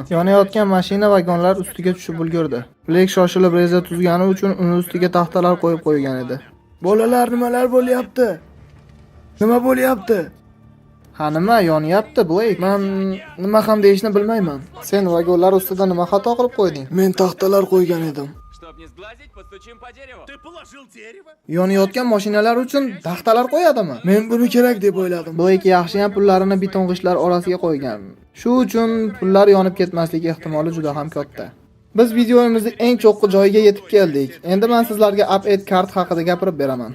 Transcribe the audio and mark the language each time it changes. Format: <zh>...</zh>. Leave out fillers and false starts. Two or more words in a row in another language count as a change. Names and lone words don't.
<uz>Yonayotgan mashina vagonlar ustiga tushib ulgurdi. Blake shoshilib reja tuzgani uchun uni ustiga taxtalar qo'yib qo'ygan edi. Bolalar, nimalar bo'lyapti? Nima bo'lyapti? Ha, nima yonyapti, Blake? Men nima ham deyishni bilmayman. Sen vagonlar ustida nima xato qilib qo'yding? Men taxtalar qo'ygan edim.</uz> <ru>Чтоб не сглазить, постучим по дереву. Ты положил дерево?</ru> <uz>Yonayotgan mashinalar uchun taxtalar qo'yadimi? Men buni kerak deb o'yladim. Blake yaxshi ham pullarini beton g'ishtlar orasiga qo'ygan. Shu uchun pullar yonib ketmasligi ehtimoli juda ham katta. Biz videoyimizning eng cho'qqi joyiga yetib keldik. Endi men sizlarga Up8 kart haqida gapirib beraman.</uz>